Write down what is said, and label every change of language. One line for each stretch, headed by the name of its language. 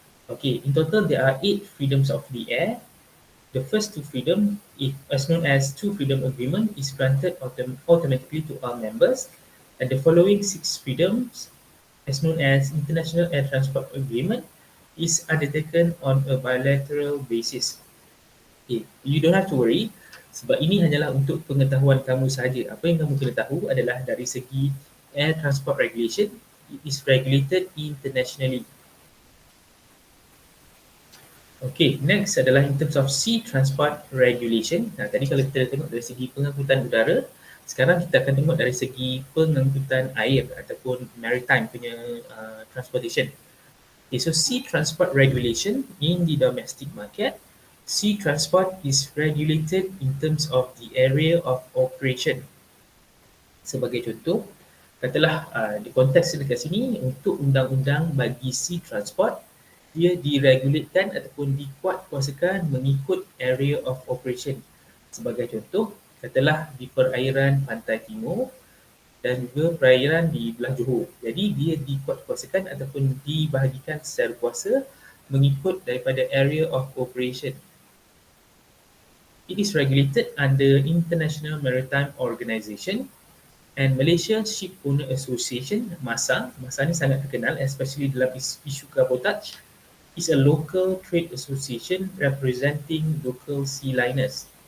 English: Okay, in total there are 8 freedoms of the air. The first two freedom, as known as Two Freedom Agreement, is granted automatically to all members, and the following 6 freedoms, as known as International Air Transport Agreement, is undertaken on a bilateral basis. Okay, you don't have to worry.
Malay: Sebab ini hanyalah untuk pengetahuan kamu sahaja. Apa yang kamu kena tahu adalah dari segi
English: air transport regulation, it is regulated internationally. Okay, next
Malay: adalah
English: in terms of sea transport regulation.
Malay: Tadi kalau kita tengok dari segi pengangkutan udara, sekarang kita akan tengok dari segi pengangkutan air ataupun maritime punya transportation.
English: Okay, so sea transport regulation in the domestic market. Sea transport is regulated in terms of the area of operation.
Malay: Sebagai contoh, katalah di konteks dekat sini untuk undang-undang bagi sea transport, dia diregulatekan ataupun dikuatkuasakan mengikut
English: area of operation.
Malay: Sebagai contoh, katalah di perairan pantai timur dan juga perairan di belah Johor. Jadi dia dikuatkuasakan ataupun dibahagikan secara kuasa mengikut daripada
English: area of operation. It is regulated under International Maritime Organization and Malaysia Ship Owner Association, MASA.
Malay: MASA ni sangat terkenal,
English: especially
Malay: dalam isu cabotage.
English: Is a local trade association representing local sea liners.